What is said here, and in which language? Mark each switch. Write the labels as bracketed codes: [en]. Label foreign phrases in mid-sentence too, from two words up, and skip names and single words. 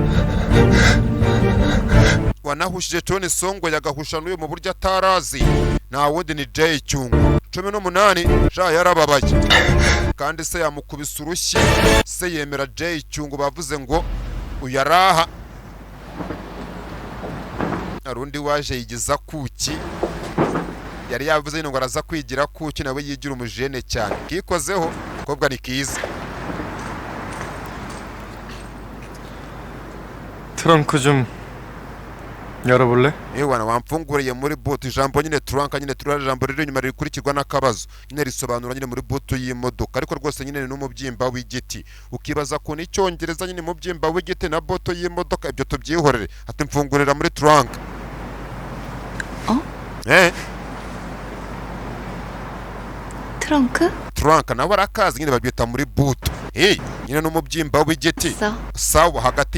[rw] wanahushije Tony Songo yagahusha n'uyu mu buryo atarazi nta wundi ni Jay Cyungu 18 sha yarababaye kandi se yamukubise urushyi se yemera Jay Cyungu bavuze ngo uyaraha arundi waje yigiza kuki yari yavuze ngo araza kwigira kuki nawe yigira umujene cyane kikozeho kobwa ni kiza [ko] 트렁크 좀 열어볼래? [rw] ewana wamfunguriye muri boot ijambo nyine trunk nyine turara ijambo riri inyuma rikurikirwa n'akabazo nyine risobanura nyine muri boot y'imodoka ariko rwose nyine ni umubyimba w'igiti ukibaza ko ni cyongereza nyine mu byimba w'igiti na boot y'imodoka ibyo tubyihorere ati mfungurira muri trunk trunk nawe arakazi nyine babyita muri boot nyine n'umubyimba w'igiti sawa hagati